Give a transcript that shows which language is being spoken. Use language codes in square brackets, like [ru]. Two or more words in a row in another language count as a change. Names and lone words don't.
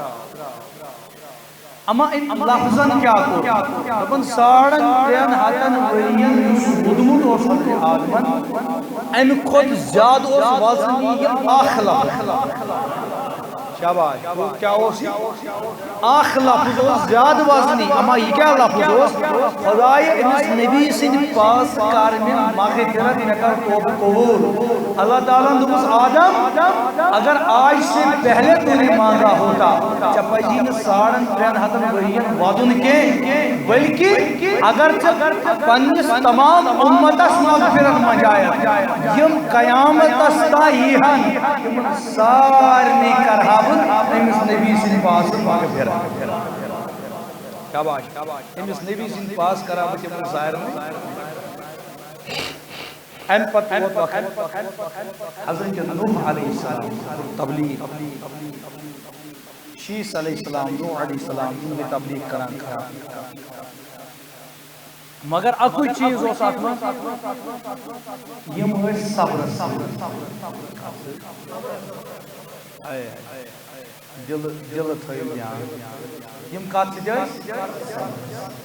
[ks] اما أمۍ لفظن کیٛاہ کوٚر دپن 300 ؤرین یُس روٗدمُت اوس حضرت آدمن امہِ کھۄتہٕ زیادٕ اوس وزنی یہِ اکھ لفظ شاباش کیا اخ لفظ اوس زیادٕ وزنی اما یہ کیا لفظ اوس خداے أمس نبی سٕنٛدِ پاس کر مےٚ مغفرت مےٚ کر توبہٕ قبول اللہ تعالیٰ دوٚپُس آدم [ur] اگر آج سے پہلے تو نے مانگا ہوتا [ks] ژےٚ پزی نہٕ 300 ؤرین ودُن کینٛہہ بلکہ اگر ژےٚ پننِس تمام اُمتس مغفرت منٛگایَکھ یِم قیامتس تام یِہن تِمن سارنٕے کرہا أمس نبی سٕنٛدِ پاس مغفرت شاباش أمس نبی سٕنٛدِ پاس کرا بہٕ تِمن سارنٕے امہِ پتہٕ ووت وقت حضرت نوح [ar] علیہ السلام [ks] تبلیغ شیٖس [ar] علیہ السلام [ks] نوح [ar] علیہ السلام [ks] یِم گٔے تبلیغ کران مگر اکُے چیٖز اوس اتھ منٛز یِم ٲسۍ صبرس دل تھٲیِو دھیان یِم کتھ سۭتۍ ٲسۍ